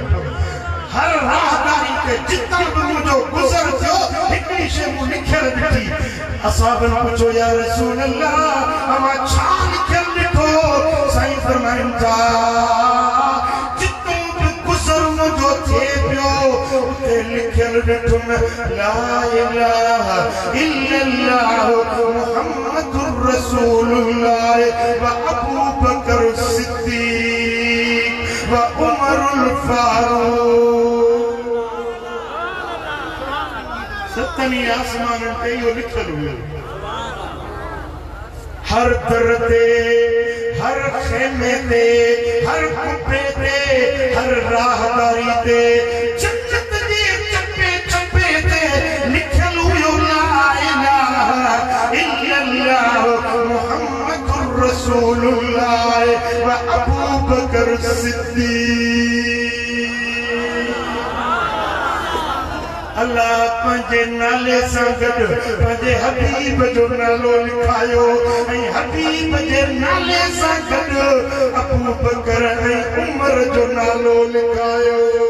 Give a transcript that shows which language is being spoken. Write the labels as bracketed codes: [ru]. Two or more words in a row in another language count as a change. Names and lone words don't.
[sd] हर राहदारी ते जितां बि मुंहिंजो गुज़र थियो हिकिड़ी शइ मूं लिखियल ॾिठी। असहाबनि पुछो [ar] يا رسول الله [sd] अमां छा लिखियल ॾिठो? साईं फरमाइनि था जितां बि गुज़र मुंहिंजो थिए पियो उते लिखियल ॾिठुमि [ar] لا إله إلا الله محمد رسول الله وأبو بكر صديق وعمر الفاروق. [sd] सतनी आसमान ते इहो लिखियल हुयो। हर दर ते, हर खेमे ते, हर कुपे ते, हर राहदारी ते, जन्नत जे चप्पे चप्पे ते लिखियल हुयो [ar] لا إله إلا الله محمد رسول الله وأبو بكر صديق. [sd] अल्लाह पंहिंजे नाले सां गॾु पंहिंजे हबीब जो नालो लिखायो ऐं हबीब जे नाले सां गॾु अबू बकर ऐं उमर जो नालो लिखायो।